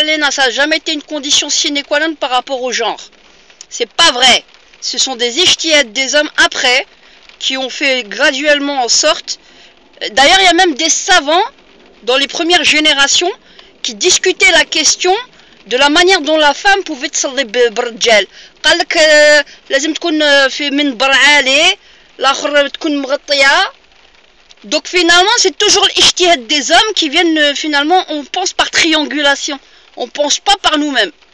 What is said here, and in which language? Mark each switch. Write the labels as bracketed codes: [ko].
[fr] Ça n'a jamais été une condition sine qua non par rapport au genre. C'est pas vrai. Ce sont des ijtihad des hommes après qui ont fait graduellement en sorte. D'ailleurs, il y a même des savants dans les premières générations qui discutaient la question de la manière dont la femme pouvait [ar] تصلي بالرجال. قال لك لازم تكون في منبر عالي، الآخر تكون مغطية. [fr] Donc finalement, c'est toujours l'ijtihad des hommes qui viennent finalement, on pense par triangulation. On pense pas par nous-mêmes.